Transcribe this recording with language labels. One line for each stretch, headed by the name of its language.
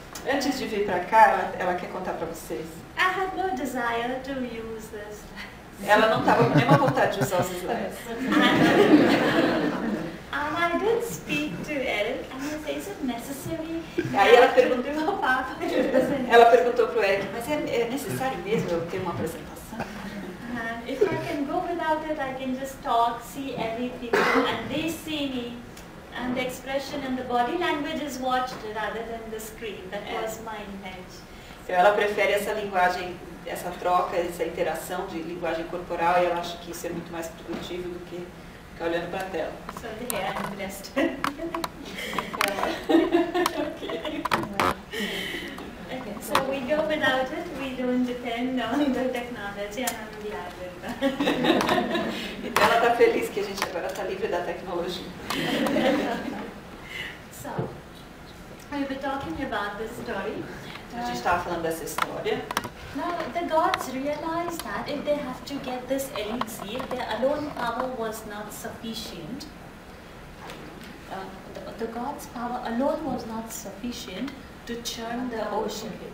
Portuguese: Antes de vir para cá, ela quer contar para vocês.
English: I had no desire to use this.
Portuguese: Ela não estava com nenhuma vontade de usar os slides.
English: And I did speak to Eric and I said, is it necessary?
Portuguese: Aí ela
English: to
Portuguese: perguntou,
English: do a PowerPoint presentation?
Portuguese: ela perguntou para o Eric, mas é necessário mesmo eu ter uma apresentação?
English: And if I can go without it, I can just talk, see everything, and they see me. And the expression and the body language is watched rather than the screen. That was my intention.
Portuguese: Então, ela prefere essa linguagem, essa troca, essa interação de linguagem corporal e ela acha que isso é muito mais produtivo do que ficar olhando para a tela.
English: So there, I'm blessed. Okay, so we go without it, we don't depend on the technology, and I'm glad with that.
Portuguese: Então ela está feliz que a gente agora está livre da tecnologia.
English: So, we were talking about this story.
Portuguese: Então, a gente estava falando dessa história.
English: Now, the gods realized that if they have to get this elixir, their alone power was not sufficient. The gods' power alone was not sufficient to churn the ocean.